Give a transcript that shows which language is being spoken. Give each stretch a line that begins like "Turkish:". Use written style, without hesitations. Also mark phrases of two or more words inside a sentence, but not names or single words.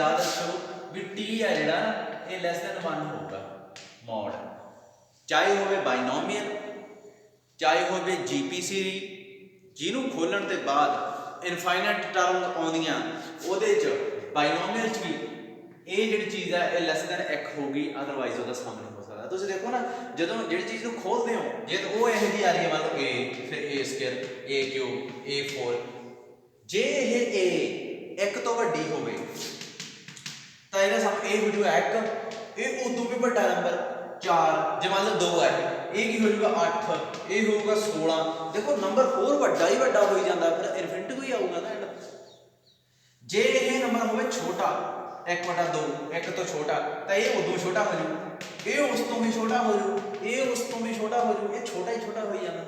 Punjabi: ਯਾਦ ਰੱਖੋ ਭੀ ਟੀ ਹੈ ਜਿਹੜਾ ਨਾ ਯੇ
English: less than
Punjabi: 1 ਹੋਗਾ ਮੌਡ, ਚਾਹੇ ਹੋਵੇ ਬਾਇਨੋਮੀਅਲ ਚਾਹੇ ਹੋਵੇ GP3, ਜਿਨ੍ਹਾਂ ਖੋਲ੍ਹਣ ਕੇ ਬਾਅਦ
English: infinite term
Punjabi: ਆਉਂਦੀਆਂ ਉਹਦੇ ਚ ਬਾਇਨੋਮੀਅਲ ਚ ਭੀ ਯੇ ਜਿਹੜੀ ਚੀਜ਼ ਹੈ ਯੇ
English: less than
Punjabi: 1 ਹੋਗੀ, ਅਦਰਵਾਇਜ਼
Hindi: उसका सम नहीं हो सकता।
Punjabi: ਤੁਸੀਂ ਦੇਖੋ ਨਾ ਜਦੋਂ ਜਿਹੜੀ ਚੀਜ਼ ਨੂੰ ਖੋਲ੍ਹਦੇ ਹੋ, ਜੇ ਤੋ ਵੋ ਇਹੋ ਜੀ ਆ ਰਹੀ ਹੈ ਮਾਨ ਲੋ a, ਫਿਰ a ਸਕੁਏਅਰ a ਕਿਊਬ a4, ਜੇ ਯੇ a 1 ਤੋ ਵੱਡੀ ਹੋਵੇ ਤਾਂ ਇਹਦਾ ਸਮ a ਹੋ ਜਾਊਗਾ 1, ਯੇ ਉਦੋਂ ਭੀ ਵੱਡਾ ਨੰਬਰ 4, ਜੇ ਮਾਨ ਲੋ 2 ਹੈ ਯੇ ਕੀ ਹੋ ਜਾਊਗਾ 8, ਯੇ ਹੋਗਾ 16, ਦੇਖੋ ਨੰਬਰ 4 ਵੱਡਾ ਹੀ ਵੱਡਾ ਹੋ ਜਾਤਾ, ਫਿਰ ਇਨਫਿਨਿਟੀ ਕੋ ਹੀ ਆਊਗਾ ਨਾ ਐਂਡ। ਜੇ ਯੇ ਨੰਬਰ ਹੋਵੇ ਛੋਟਾ 1/2, 1 ਤੋ ਛੋਟਾ ਤੋ ਯੇ ਉਦੋਂ ਛੋਟਾ ਹੋ ਜਾਊ, ਯੇ ਉਸ ਤੋ ਭੀ ਛੋਟਾ ਹੋ ਜਾਊ, ਯੇ ਉਸ ਤੋ ਭੀ ਛੋਟਾ ਹੋ ਜਾਊ, ਯੇ ਛੋਟਾ ਹੀ ਛੋਟਾ ਹੋ ਜਾਣਾ।